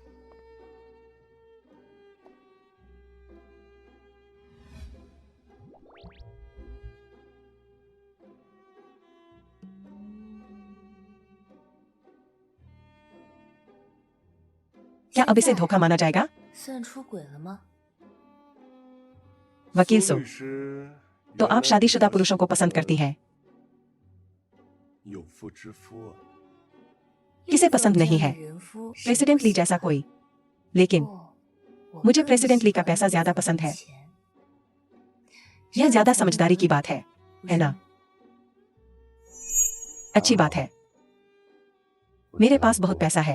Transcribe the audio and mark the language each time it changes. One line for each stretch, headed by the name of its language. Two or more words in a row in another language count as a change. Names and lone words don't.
Hindi: क्या अब इसे धोखा माना जाएगा?
Chinese: 算出轨了吗？
Hindi: वकील सो, तो आप शादीशुदा पुरुषों को पसंद करती हैं?
Chinese: 有妇之夫，
Hindi: किसे पसंद नहीं है?
Chinese: 人夫
Hindi: प्रेसिडेंट ली जैसा कोई। लेकिन
Chinese: 我
Hindi: मुझे
Chinese: 更
Hindi: प्रेसिडेंट ली का
Chinese: 喜欢
Hindi: पैसा ज्यादा पसंद है।
Chinese: 钱
Hindi: यह ज्यादा समझदारी की बात है ना? अच्छी बात है। मेरे पास बहुत पैसा है।